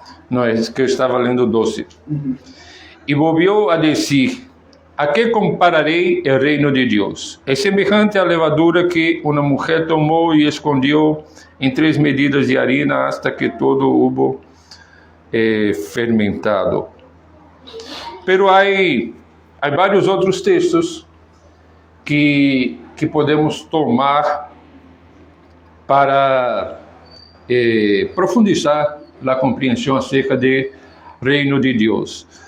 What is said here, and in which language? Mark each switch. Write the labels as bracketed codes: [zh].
[pt] Não, é que eu estava lendo 12. [es] E volvió a dizer, ¿a qué compararé el reino de Dios? Es semejante a levadura que una mujer tomó y escondió en 3 medidas de harina hasta que todo hubo fermentado. Pero hay [pt] vários outros textos que podemos tomar para profundizar a compreensão acerca do reino de Deus.